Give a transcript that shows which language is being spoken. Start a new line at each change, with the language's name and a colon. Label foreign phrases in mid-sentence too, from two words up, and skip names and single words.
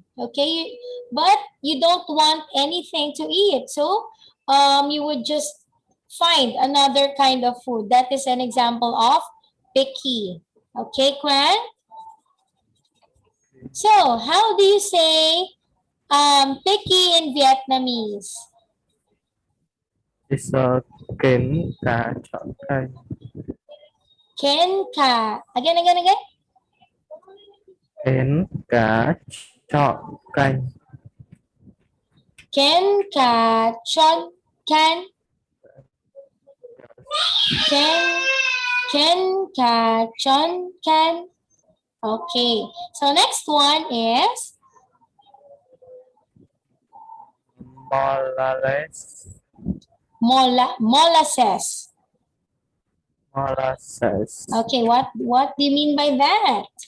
English: Okay, but you don't want anything to eat, so you would just find another kind of food. That is an example of picky. Okay, Quan? So, how do you say picky in Vietnamese? It's a
Vietnamese: kén cá chọn canh. Ken ka. Again. Kén cá chọn canh. Ken ka chon can. Ken ka chon can.
English: Okay. So next one is Molasses. molasses. Molasses. Okay, what do you mean by that?